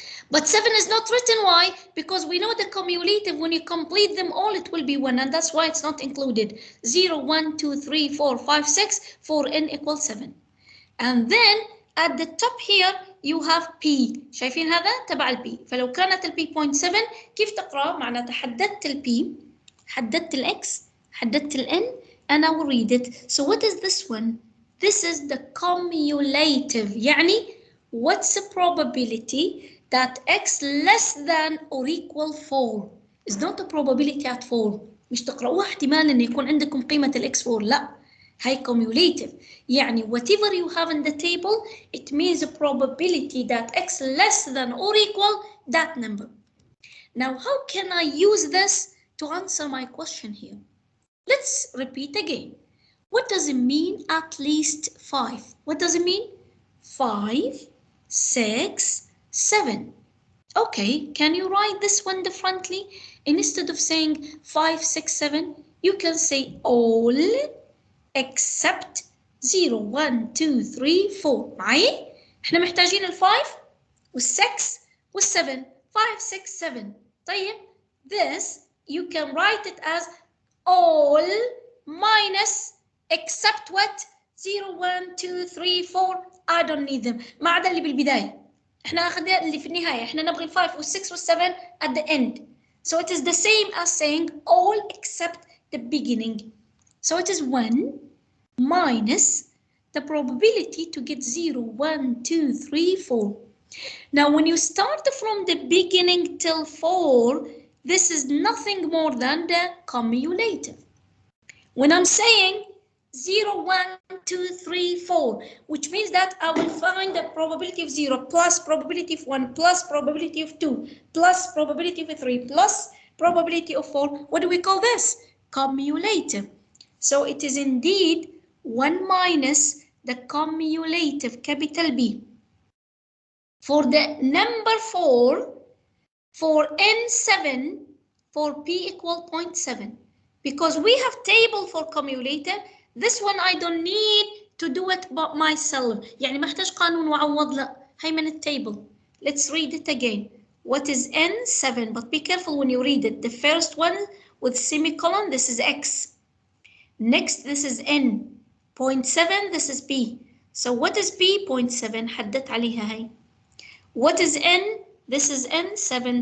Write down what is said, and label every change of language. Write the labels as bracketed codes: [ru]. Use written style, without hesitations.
[en] But 7 is not written. Why? Because we know the cumulative, when you complete them all, it will be 1, and that's why it's not included. 0, 1, 2, 3, 4, 5, 6, for n equals 7. And then at the top here you have P. [ar] شايفين هذا تبع ال P. فلو كانت ال P 0.7 كيف تقرأ؟ معناته حددت ال P, حددت ال X, حددت ال N, [en] and I will read it. So what is this one? This is the cumulative. [ar] يعني [en] what's the probability that X less than or equal 4? It's not a probability at 4. [ar] مش تقرأوها احتمال إن يكون عندكم قيمة ال X4. لا. هي [en] cumulative. [ar] يعني [en] whatever you have in the table, it means a probability that x less than or equal that number. Now, how can I use this to answer my question here? Let's repeat again. What does it mean at least 5? What does it mean? 5, 6, 7. Okay, can you write this one differently? Instead of saying 5, 6, 7, you can say all except 0, 1, 2, 3, 4. [ar] معي؟ احنا محتاجين ال 5 وال 6 وال 7. [en] 5, 6, 7. [ar] طيب, [en] this you can write it as all minus except what? 0, 1, 2, 3, 4. I don't need them. [ar] ما عدا اللي بالبداية. احنا اخذنا اللي في النهاية. احنا نبغي ال 5 وال 6 وال 7 [en] at the end. So it is the same as saying all except the beginning. So it is 1 minus the probability to get 0, 1, 2, 3, 4. Now, when you start from the beginning till 4, this is nothing more than the cumulative. When I'm saying 0, 1, 2, 3, 4, which means that I will find the probability of 0 plus probability of 1 plus probability of 2 plus probability of 3 plus probability of 4. What do we call this? Cumulative. So it is indeed 1 minus the cumulative, capital B. For the number 4, for N7, for P equal 0.7. Because we have table for cumulative, this one I don't need to do it by myself. [ar] يعني ما احتاج قانون وعوض لا. هي من التable. [en] Let's read it again. What is N7? But be careful when you read it. The first one with semicolon, this is X. Next, this is N. 0.7, this is P. So what is P? 0.7. [ar] حددت عليها هي. [en] What is N? This is N7.